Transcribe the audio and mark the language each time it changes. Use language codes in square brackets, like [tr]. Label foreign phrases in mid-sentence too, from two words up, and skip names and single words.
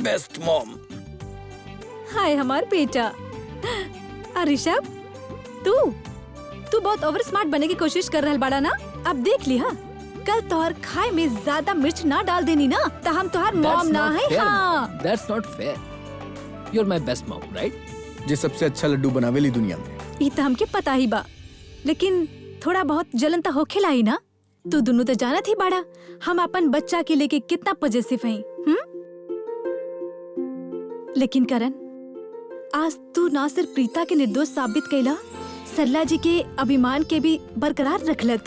[en] Best mom. [bho] हाय हमार बेटा। ऋषभ, तू बहुत [en] over smart [bho] बनने की कोशिश कर रहल बाड़ा ना। अब देख लिया, कल तोहर खाए में ज्यादा मिर्च ना डाल देनी ना, तो हम तोहर मॉम ना है। हाँ, [en] That's not fair. You're my best mom, right? [bho] जे सबसे अच्छा लड्डू बनावेली दुनिया में। ये तो हमके पता ही बा, लेकिन थोड़ा बहुत जलन तो होखेला ही ना। तू दोनों तो जानत ही बाड़ा हम अपन बच्चा के लेके कितना पॉजिटिव हैं, लेकिन करण, आज तू ना सिर्फ प्रीता के निर्दोष साबित कैला, सरला जी के अभिमान के भी बरकरार रखला तू।